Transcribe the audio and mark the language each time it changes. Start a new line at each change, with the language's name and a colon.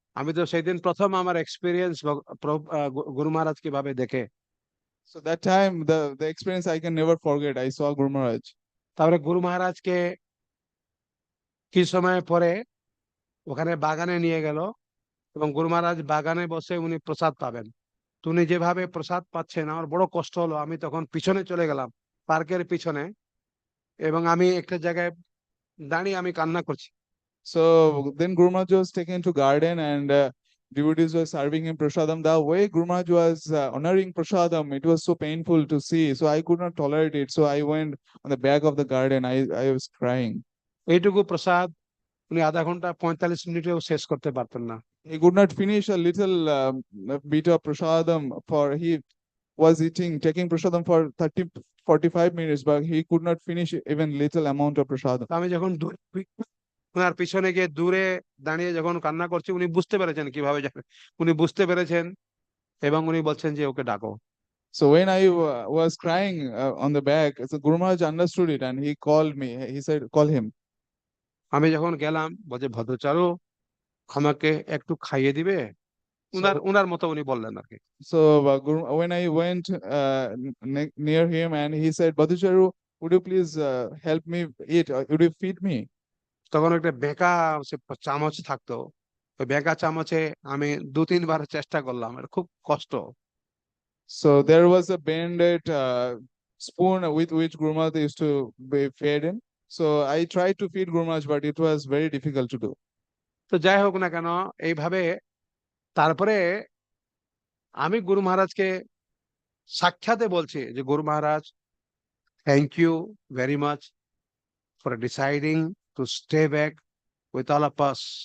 Bangla: আমি তো সেই দিন প্রথম আমার এক্সপিরিয়েন্স গুরু মহারাজ কিভাবে দেখে।
English: So that time the experience I can never forget. I saw Guru Maharaj.
Bangla: তারপরে গুরু মহারাজকে কিছু সময় পরে ওখানে বাগানে নিয়ে গেল, এবং গুরু মহারাজ বাগানে বসে উনি প্রসাদ পাবেন। তো উনি যেভাবে প্রসাদ পাচ্ছেন, আমার বড় কষ্ট হলো, আমি তখন পিছনে চলে গেলাম, পার্কের পিছনে, এবং আমি একটা জায়গায় দাঁড়িয়ে আমি কান্না করছি।
English: So then Guru Maharaj was taken to garden, and devotees were serving him prasadam. The way Guru Maharaj was honoring prasadam, it was so painful to see. So I could not tolerate it. So I went on the back of the garden. I was crying.
Bangla: এইটুকু প্রসাদ উনি আধা ঘন্টা 45 মিনিটেও শেষ করতে পারতেন না।
English: He could not finish a little bit of prasadam, for he was taking prasadam for 30-45 minutes, but he could not finish even little amount of prasadam.
Bangla: তো আমি যখন ওনার পিছনে গিয়ে দূরে দাঁড়িয়ে যখন কান্না করছি, উনি বুঝতে পেরেছেন কিভাবে যাবে, উনি বুঝতে পেরেছেন, এবং উনি বলছেন যে ওকে ডাকো।
English: So when I was crying on the back, so Guru Maharaj understood it and he called me. He said, call him.
Bangla: আমি যখন গেলাম, বলছে ভদ্রচারু আমাকে একটু খাইয়ে দিবে, উনার
English: So,
Bangla: উনার মতো উনি বললেন আর কি।
English: so when I went near him, and he said, Badhucharu, would you please help me eat? Would you feed me?
Bangla: তখন একটা বেঁকা সে চামচ থাকতো, ওই বেঁকা চামচে আমি 2-3 বার চেষ্টা করলাম, এটা খুব কষ্ট।
English: So there was a bended spoon with which Gurmat used to be fed in. So I tried to feed Gurmat, but it was very difficult to do.
Bangla: তো যাই হোক না কেন, এইভাবে তারপরে আমি গুরু মহারাজকে সাক্ষাতে বলছি যে গুরু মহারাজ,
English: Thank you very much for deciding to stay back with all of us.